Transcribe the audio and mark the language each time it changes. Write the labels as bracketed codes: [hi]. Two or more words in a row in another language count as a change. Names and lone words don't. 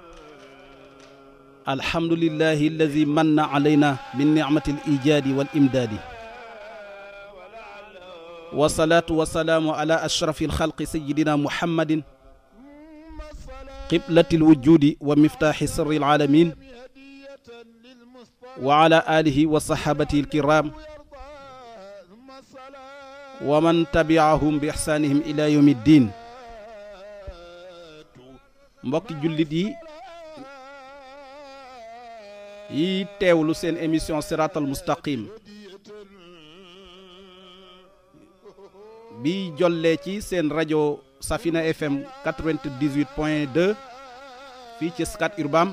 [ar] الحمد لله الذي من علينا من نعمة الإيجاد والإمداد، والصلاة والسلام على أشرف الخلق سيدنا محمد قبلة الوجود ومفتاح سر العالمين، وعلى آله وصحابته الكرام ومن تبعهم بإحسانهم إلى يوم الدين. [wo] mbokki jullit yi teewlu seen émission Siratal Mustaqim bi jollee ci seen rajo Safina FM 98.2 fii ci Scat Urbam.